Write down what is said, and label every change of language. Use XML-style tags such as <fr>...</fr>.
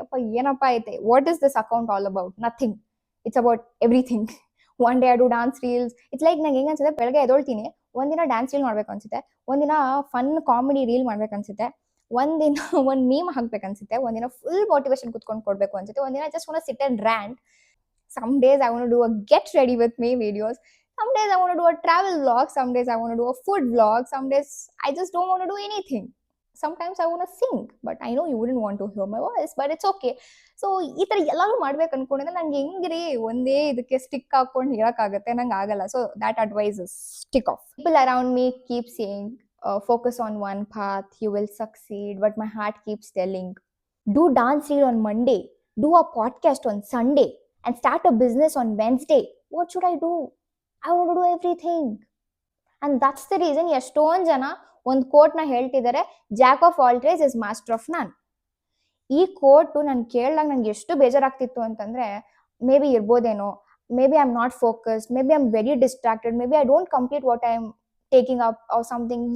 <kn>ಅಪ್ಪ ಏನಪ್ಪ ಐತೆ,</kn> <en>What is this account all about? Nothing, it's about everything. One day I do dance reels. It's like</en> <kn>ನಂಗೆ ಹೆಂಗ್ ಅನ್ಸುತ್ತೆ, ಬೆಳಗ್ಗೆ ಎದೊಳ್ತೀನಿ, ಒಂದಿನ ಡ್ಯಾನ್ಸ್ ರೀಲ್ ಮಾಡ್ಬೇಕು ಅನ್ಸುತ್ತೆ, ಒಂದಿನ ಫನ್ ಕಾಮಿಡಿ ರೀಲ್ ಮಾಡ್ಬೇಕು ಅನ್ಸುತ್ತೆ, ಒಂದಿನ ಒಂದ್ ಮೀಮ್ ಹಾಕ್ಬೇಕು ಅನ್ಸುತ್ತೆ, ಒಂದಿನ ಫುಲ್ ಮೋಟಿವೇಶನ್ ಕುತ್ಕೊಂಡು ಕೊಡ್ಬೇಕು ಅನ್ಸುತ್ತೆ, ಒಂದಿನ</kn> <en>Just want to sit and rant. Some days I want to do a get ready with me videos. Some days I want to do a travel vlog. Some days I want to do a food vlog. Some days I just don't want to do anything. Sometimes I want to sing, but I know you wouldn't want to hear my voice, but it's okay.</en> <kn>So ಈ ತರ ಎಲ್ಲಾನು ಮಾಡ್ಬೇಕು ಅನ್ಕೊಂಡಿದ್ರೆ ನಂಗೆ ಹೆಂಗ್ರಿ ಒಂದೇ ಇದಕ್ಕೆ stick ಹಾಕೊಂಡು ಇರಕ್ಕಾಗತ್ತೆ? ನಂಗೆ ಆಗಲ್ಲ.</kn> <en>So that advice is stick off. People around me keep saying focus on one path, you will succeed, but my heart keeps telling do dance reel on Monday, do a podcast on Sunday and start a business on Wednesday. What should I do? I want to do everything. And that's the reason</en> <kn>ಎಷ್ಟೊಂದು ಜನ ಒಂದು ಕೋಟ್ನ ಹೇಳ್ತಿದ್ದಾರೆ,</kn> <en>Jack of all trades is master of none.</en> <kn>ಈ coat ನಾನು ಕೇಳಿದಾಗ ನಂಗೆ ಎಷ್ಟು ಬೇಜಾರಾಗ್ತಿತ್ತು ಅಂತಂದ್ರೆ</kn> <en>maybe</en> <kn>ಇರ್ಬೋದೇನೋ,</kn> <en>Maybe I am not focused, maybe I am very distracted, maybe I don't complete what I am taking up or something.</en>